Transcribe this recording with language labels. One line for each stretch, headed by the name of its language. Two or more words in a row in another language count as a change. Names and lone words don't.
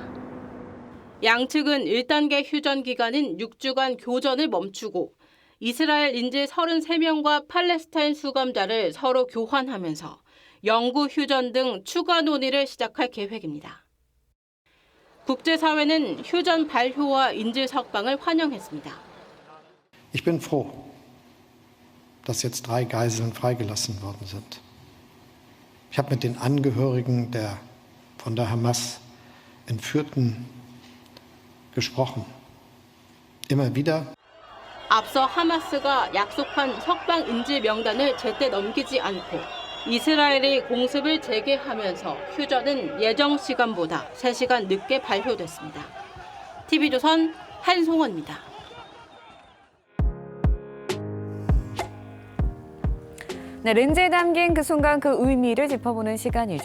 Korean: 양측은 1단계 휴전 기간인 6주간 교전을 멈추고 이스라엘 인질 33명과 팔레스타인 수감자를 서로 교환하면서 영구 휴전 등 추가 논의를 시작할 계획입니다. 국제사회는 휴전 발효와 인질 석방을 환영했습니다.
German: Ich bin froh, dass jetzt 3 Geiseln freigelassen worden sind. Ich habe mit den Angehörigen der von der Hamas Entführten gesprochen. Immer wieder.
Korean: 앞서 하마스가 약속한 석방 인질 명단을 제때 넘기지 않고 이스라엘이 공습을 재개하면서 휴전은 예정 시간보다 3시간 늦게 발효됐습니다. TV조선 한송원입니다. 네, 렌즈에 담긴 그 순간 그 의미를 짚어보는 시간이죠.